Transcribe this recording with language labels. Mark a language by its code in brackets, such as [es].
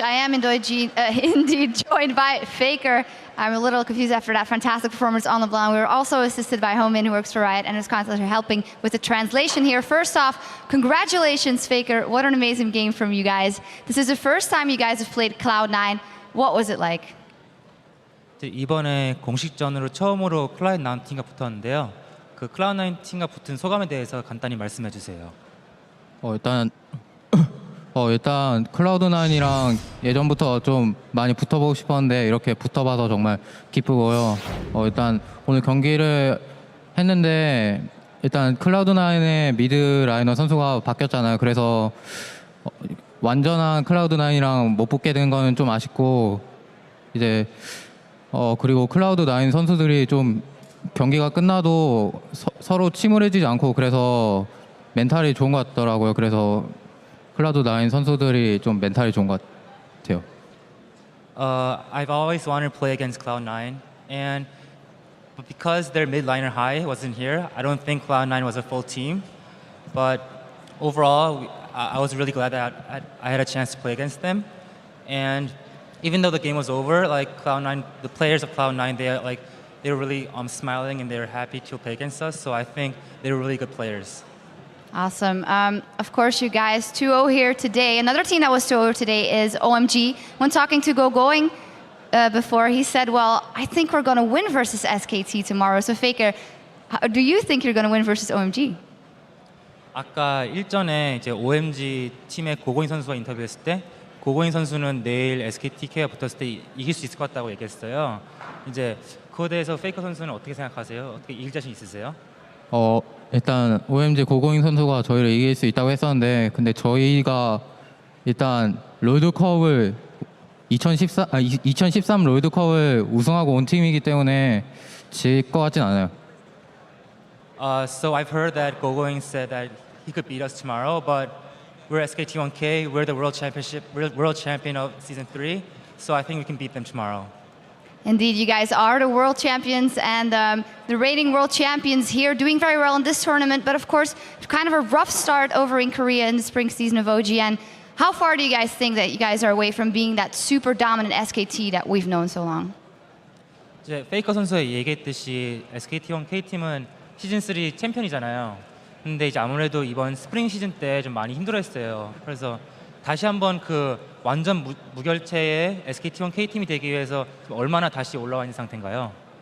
[en] I am indeed joined by Faker. I'm a little confused after that fantastic performance on LeBlanc. We were also assisted by Homin, who works for Riot, and his consultant helping with the translation here. First off, congratulations, Faker. What an amazing game from you guys. This is the first time you guys have played Cloud9. What was it like? [ko] 이번에 공식전으로 처음으로 클라우드9 팀과 붙었는데요. 그 클라우드9 팀과 붙은 소감에 대해서 간단히 말씀해 주세요. 일단 클라우드9이랑 예전부터 좀 많이 붙어보고 싶었는데 이렇게 붙어봐서 정말 기쁘고요. 일단 오늘 경기를 했는데 일단 클라우드9의 미드 라이너 선수가 바뀌었잖아요. 그래서 완전한 클라우드9이랑 못 붙게 된 거는 좀 아쉽고 이제 그리고 클라우드9 선수들이 좀 경기가 끝나도 서로 침울해지지 않고 그래서 멘탈이 좋은 것 같더라고요. 그래서 클라우드9 선수들이 좀 멘탈이 좋은 것 같아요. [en] I've always wanted to play against Cloud9, but because their mid liner high wasn't here, I don't think Cloud9 was a full team. But overall, I was really glad that I had a chance to play against them. And even though the game was over, like Cloud9, the players of Cloud9, they were really smiling and they were happy to play against us. So I think they were really good players. Awesome. Of course, you guys 2-0 here today. Another team that was 2-0 today is OMG. When talking to Going before, he said, well, I think we're going to win versus SKT tomorrow. So Faker, do you think you're going to win versus OMG? [ko] 아까 일전에 이제 OMG 팀의 고고인 선수와 인터뷰했을 때 고고인 선수는 내일 SKTK가 붙었을 때 이길 수 있을 것 같다고 얘기했어요. 이제 그거에 대해서 페이커 선수는 어떻게 생각하세요? 어떻게 이길 자신 있으세요? 일단 OMG 고고잉 선수가 저희를 이길 수 있다고 했었는데 근데 저희가 일단 롤드컵을 2013 롤드컵을 우승하고 온 팀이기 때문에 질 것 같진 않아요. [en] So I've heard that Gogoing said that he could beat us tomorrow, but we're SKT1K, we're the world champion of season 3, so I think we can beat them tomorrow. Indeed, you guys are the world champions and the reigning world champions here, doing very well in this tournament, but of course, kind of a rough start over in Korea in the spring season of OGN. How far do you guys think that you guys are away from being that super dominant SKT that we've known so long? [ko] 이제 페이커 선수가 얘기했듯이 SKT1K 팀은 시즌 3 챔피언이잖아요. 근데 이제 아무래도 이번 스프링 시즌 때 좀 많이 힘들어했어요. 그래서 다시 한번 그 완전 무결체의 SKT1K 팀이 되기 위해서 얼마나 다시 올라와 있는 상태인가요?